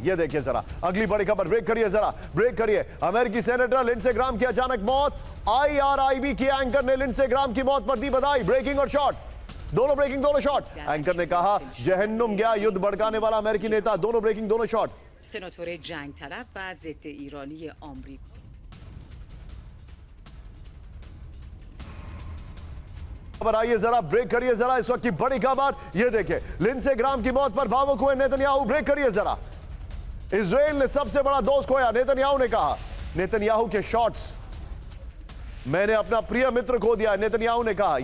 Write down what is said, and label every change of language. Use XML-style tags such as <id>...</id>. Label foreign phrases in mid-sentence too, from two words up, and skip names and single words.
<hi>ये देखिए जरा, अगली बड़ी खबर, ब्रेक करिए जरा, ब्रेक करिए। अमेरिकी सेनेटर लिंडसे ग्राम की अचानक मौत, IRIB की एंकर ने लिंडसे ग्राम की मौत पर दी बधाई, ब्रेकिंग और शॉट, दोनों ब्रेकिंग दोनों शॉट। एंकर ने कहा जहन्नुम गया युद्ध भड़काने वाला अमेरिकी नेता, दोनों ब्रेकिंग दोनों शॉट।</hi> <fa>سناتور جنگ طلب و ضد ایرانی آمریکا</fa> <hi>खबर आइए जरा, ब्रेक करिए जरा इस वक्त की बड़ी खबर ये देखिए, लिंडसे ग्राम की मौत पर भावुक हुए नेतन्याहू। ब्रेक करिए जरा। इजराइल ने सबसे बड़ा दोस्त खोया, नेतन्याहू ने कहा। नेतन्याहू के शॉट्स, मैंने अपना प्रिय मित्र खो दिया, नेतन्याहू ने कहा।</hi>